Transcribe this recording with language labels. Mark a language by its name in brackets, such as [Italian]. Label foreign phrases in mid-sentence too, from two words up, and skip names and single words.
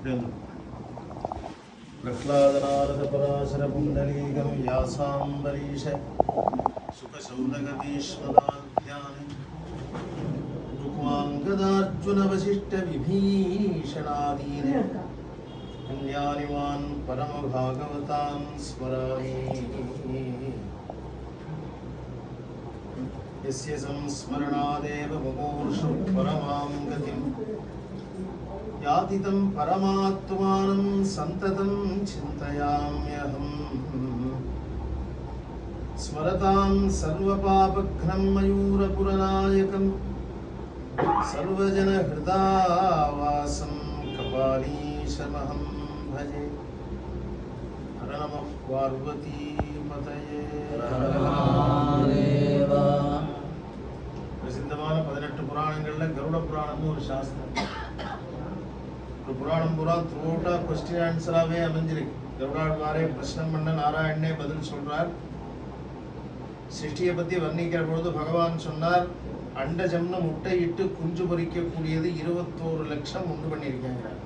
[Sanskrit] प्रह्लादनारद पराशर पुण्डरीकं यासाम्बरीष शुकशौनकधीश्वराद्यानि रुक्माङ्गदार्जुन वसिष्ठ विभीषणादीने पुण्यानिमान् परमभागवतान् स्मरामि. यस्य संस्मरणादेव मुमूर्षु परमां गतिं याति तं परमात्मानं सन्ततं चिन्तयाम्यहम्. स्मरतां सर्वपापघ्नं मयूरपुरनायकं सर्वजनहृदावासं कपालीशमहं भजे. हर नमः पार्वतीपतये. [Tamil] பிரசித்தமான 18 புராணங்களில் கருட புராணம்னு ஒரு சாஸ்திரம். ஒரு புராணம் பூரா [English] throughoutஆ question answerஆகவே [Tamil] அமைஞ்சிருக்கு. கருடாழ்வாரே பிரச்சனை பண்ண நாராயணனே பதில் சொல்றார். சிருஷ்டியை பற்றி வர்ணிக்கிற பொழுது பகவான் சொன்னார், அண்டஜம்னு முட்டையிட்டு குஞ்சு பொறிக்கக்கூடியது 21 லட்சம் உண்டு பண்ணியிருக்காங்க.